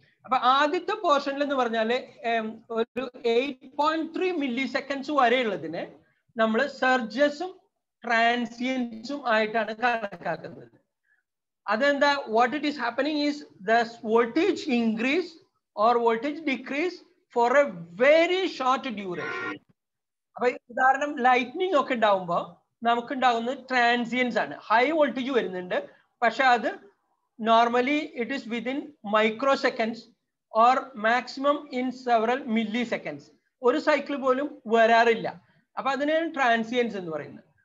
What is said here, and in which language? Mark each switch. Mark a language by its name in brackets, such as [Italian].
[Malayalam] അപ്പൊ ആദ്യത്തെ പോർഷനിൽ എന്ന് പറഞ്ഞാല് ഒരു 8.3 മില്ലി സെക്കൻഡ്സ് വരെ ഉള്ളതിനെ നമ്മൾ സർജസും ട്രാൻസിയൻസും ആയിട്ടാണ് കണക്കാക്കുന്നത്. [English] അതെന്താ, what it is happening is the voltage increase or voltage decrease for a very short duration. [Malayalam] അപ്പൊ ഉദാഹരണം ലൈറ്റ്നിങ് ഒക്കെ ഉണ്ടാവുമ്പോൾ നമുക്ക് ഉണ്ടാകുന്നത് ട്രാൻസിയൻസ് ആണ്. [English] high voltage [Malayalam] വരുന്നുണ്ട്, പക്ഷെ അത് [English] Normally it is within micro seconds or maximum in several milli seconds. [Malayalam] ഒരു സൈക്കിൾ പോലും വരാറില്ല. അപ്പൊ അതിനാണ് ട്രാൻസിയൻസ് എന്ന് പറയുന്നത്.